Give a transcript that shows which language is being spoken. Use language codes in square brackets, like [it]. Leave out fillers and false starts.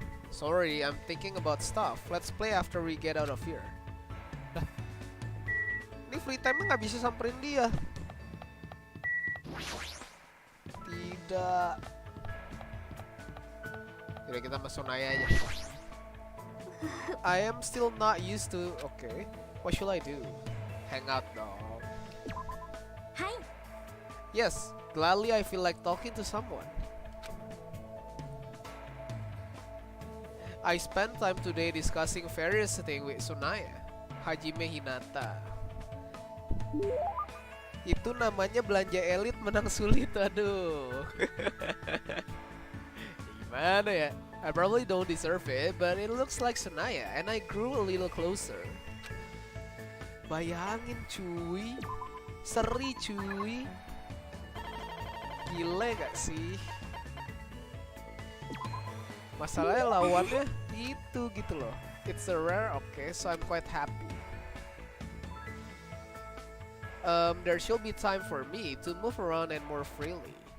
[en] Sorry, I'm thinking about stuff. Let's play after we get out of here. [id] Lah, ini free time nggak bisa samperin dia. Tidak. Yaudah kita masuk Naya aja. [en] I am still not used to. Okay, what should I do? Hang out [id] dong. [en] Hi. Yes, gladly I feel like talking to someone. I spent time today discussing various things with Sunaya, Hajime Hinata. [id] Itu namanya belanja elit menang sulit, aduh. Gimana ya? [en] I probably don't deserve it, but it looks like Sunaya, and I grew a little closer. [id] Bayangin cuy, seri cuy. Gile gak sih? Masalahnya lawannya itu gitu loh. [en] It's a rare, okay, so I'm quite happy. There should be time for me to move around and more freely.